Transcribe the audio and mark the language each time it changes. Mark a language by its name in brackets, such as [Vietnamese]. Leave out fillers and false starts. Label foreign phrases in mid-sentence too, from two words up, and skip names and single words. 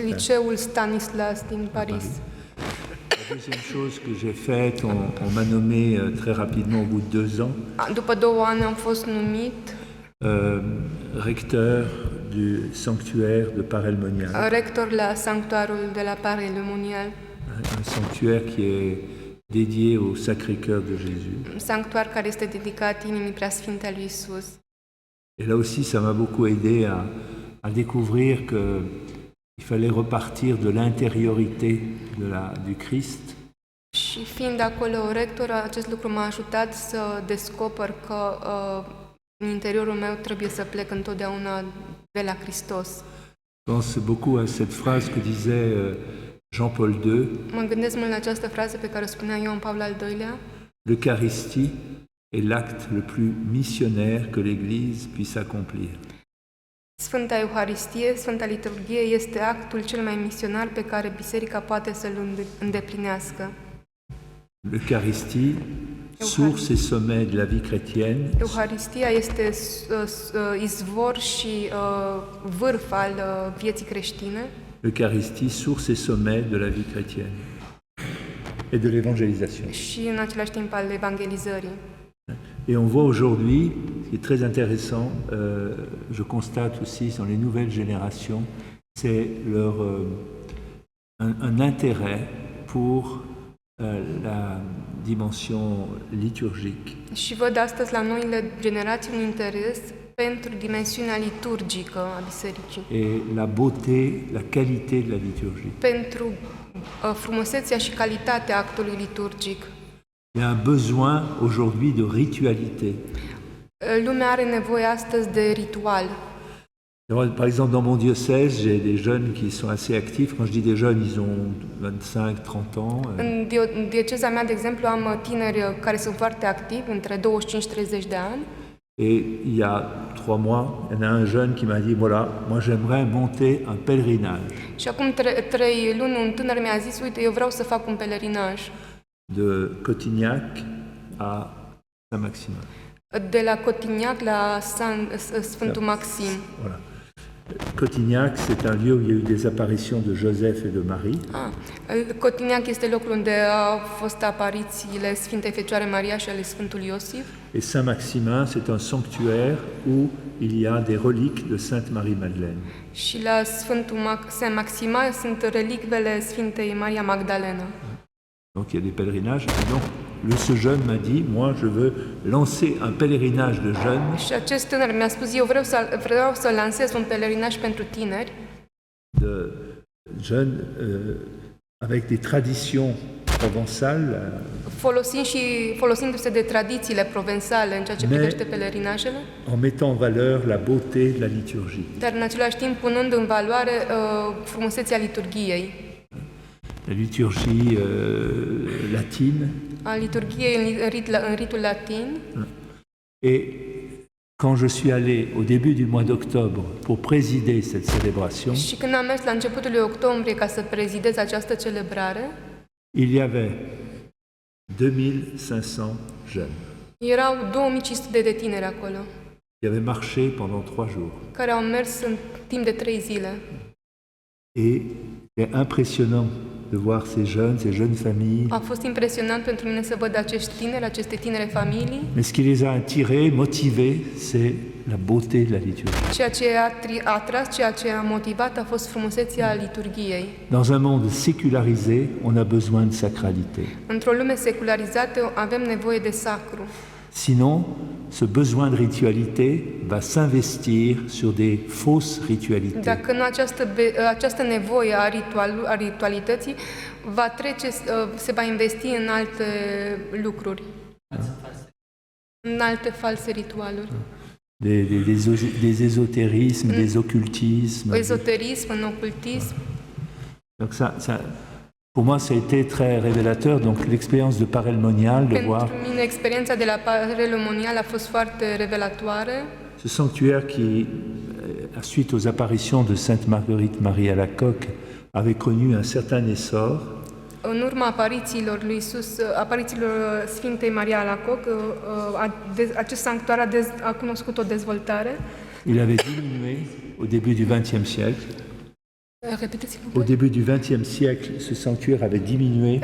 [Romanian] Liceul Stanislas din Paris. [French] La deuxième chose que j'ai faite, on m'a nommé très rapidement au bout de 2 ans [Romanian] După 2 ani am fost numit [French] recteur du sanctuaire de Paray-le-Monial, [Romanian] rector la sanctuarul de la Paray-le-Monial, [French] un sanctuaire qui est dédié au Sacré-Cœur de Jésus. [Romanian] sanctuar care este dedicat inimii preasfinte a lui Isus. [French] Et là aussi, ça m'a beaucoup aidé à découvrir qu'il fallait repartir de l'intériorité du Christ [Romanian] Și fiind acolo rector, acest lucru m-a ajutat să descoper că în interiorul meu trebuie să plec întotdeauna de la Hristos. [French] Je pense beaucoup à cette phrase que disait Jean-Paul II, [Romanian] Mă gândesc mult la această frază pe care o spunea Ioan Paul al II-lea: [French] l'Eucharistie est l'acte le plus missionnaire que l'Église puisse accomplir. [Romanian] Sfânta Euharistie, Sfânta Liturghie este actul cel mai misionar pe care Biserica poate să-l îndeplinească. [French] L'Eucharistie, source et sommet de la vie chrétienne, [Romanian] Euharistia este izvor și vârf al vieții creștine. [French] l'Eucharistie, source et sommet de la vie chrétienne et de l'évangélisation. [Romanian] Și în același timp al evangelizării. [French] Et on voit aujourd'hui, ce qui est très intéressant, je constate aussi dans les nouvelles générations, c'est un intérêt pour la dimension liturgique. [Romanian] Și văd astăzi la noile generații un interes pentru dimensiunea liturgică a bisericii, [French] Et la beauté, la qualité de la liturgie. [Romanian] pentru frumusețea și calitatea actului liturgic. [French] Il y a un besoin aujourd'hui de ritualité. [Romanian] Lumea are nevoie astăzi de ritual. [French] Par exemple, dans mon diocèse, j'ai des jeunes qui sont assez actifs. Quand je dis des jeunes, ils ont 25-30 ans. [Romanian] În dieceza mea, de exemplu, am tineri care sunt foarte activi, între 25-30 de ani. [French] Et il y a 3 mois, il y en a un jeune qui m'a dit, voilà, moi j'aimerais monter un pèlerinage [Romanian] Și acum 3 luni un tânăr mi-a zis: uite, eu vreau să fac un pelerinaj [French] de Cotignac à Saint-Maximin. [Romanian] de la Cotignac la Sfântul Maxim. [French] Voilà. Cotignac, c'est un lieu où il y a eu des apparitions de Joseph et de Marie. [Romanian] Cotignac este locul unde au fost aparițiile Sfintei Fecioare Maria și ale Sfântului Iosif. [French] Et Saint-Maximin, c'est un sanctuaire où il y a des reliques de Sainte Marie-Madeleine. [Romanian] Și la Sfântul Saint Maxima sunt relicvele Sfintei Maria Magdalena. [French] Donc il y a des pèlerinages. Et donc ce jeune m'a dit, moi je veux lancer un pèlerinage de jeunes, [Romanian] Și acest tânăr mi-a spus: eu vreau să lansez un pelerinaj pentru tineri, [French] de jeunes avec des traditions provençales, [Romanian] folosindu-se de tradițiile provențale în ceea ce privește pelerinajele, [French] en mettant en valeur la beauté de la liturgie. [Romanian] dar în același timp punând în valoare frumusețea liturghiei. [French] La liturgie latine. [Romanian] A liturghiei în ritul latin. [French] Et quand je suis allé au début du mois d'octobre pour présider cette célébration, [Romanian] Și când am mers la începutul lui octombrie ca să prezidez această celebrare, [French] il y avait 2500 jeunes [Romanian] erau 2500 de tineri acolo, [French] qui avaient marché pendant 3 jours. [Romanian] care au mers în timp de 3 zile. [French] Et C'est impressionnant de voir ces jeunes familles. [Romanian] A fost impresionant pentru mine să văd acești tineri, aceste tinere familii. [French] Mais ce qui les a attirés, motivés, c'est la beauté de la liturgie. [Romanian] Ceea ce a atras, ceea ce a motivat a fost frumusețea liturgiei. [French] Dans un monde sécularisé, on a besoin de sacralité. [Romanian] Într-o lume secularizată avem nevoie de sacru. [French] Sinon, ce besoin de ritualité va s'investir sur des fausses ritualités. [Romanian] Dacă nu această nevoie a ritualității va trece, se va investi în alte lucruri, în alte false ritualuri. [French] Des ésotérismes, des occultismes. [Romanian] Ezoterism, în ocultism. [French] Donc pour moi, ça a été très révélateur. Donc l'expérience de Parelmonial, de voir [Romanian] Pentru mine, experiența de la Parelmonial a fost foarte revelatoare. [French] ce sanctuaire qui, suite aux apparitions de Sainte Marguerite Marie Alacoque, avait connu un certain essor. [Romanian] În urma aparițiilor lui Isus, aparițiilor Sfintei Maria Alacoc, acest sanctuar a cunoscut o dezvoltare. [French] Il avait diminué au début du XXe siècle. [Romanian] Repetiți-vă. [French] Au début du XXe siècle, ce sanctuaire avait diminué.